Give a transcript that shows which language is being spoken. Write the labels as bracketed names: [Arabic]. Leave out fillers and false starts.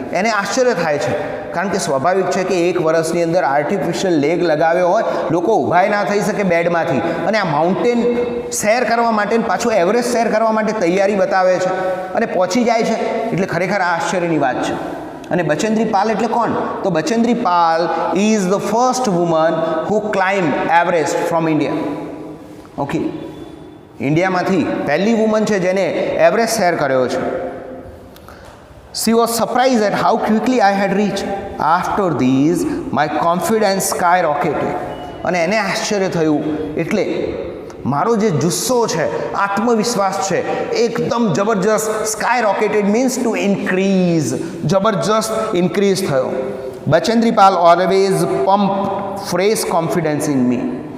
[Gujarati] એને આશ્ચર્ય થાય છે, કારણ કે સ્વાભાવિક છે કે 1 વર્ષની અંદર આર્ટિફિશિયલ લેગ લગાવ્યો હોય, લોકો ઊભાય ના થઈ શકે બેડમાંથી, અને આ માઉન્ટેન સૈર કરવા માટે, પાછું એવરેસ્ટ સૈર કરવા માટે તૈયારી બતાવે છે અને પહોંચી જાય છે, એટલે ખરેખર આ આશ્ચર્યની વાત છે. અને બચેન્દ્રી પાલ એટલે કોણ? તો Bachendri Pal [English] Is the first woman who climb Everest from India. [Gujarati] Okay, ઇન્ડિયામાંથી પહેલી વુમન છે જેને એવરેસ્ટ સૈર કર્યો છે. [English] She was surprised at how quickly I had reached. After these, my confidence skyrocketed. [Gujarati] અને એને આશ્ચર્ય થયું, એટલે મારો જે જુસ્સો છે, આત્મવિશ્વાસ છે, એકદમ જબરજસ્ત. [English] skyrocketed means to increase, [Gujarati] જબરજસ્ત ઇન્ક્રીઝ થયો. [English] Bachendri Pal always pump fresh confidence in me.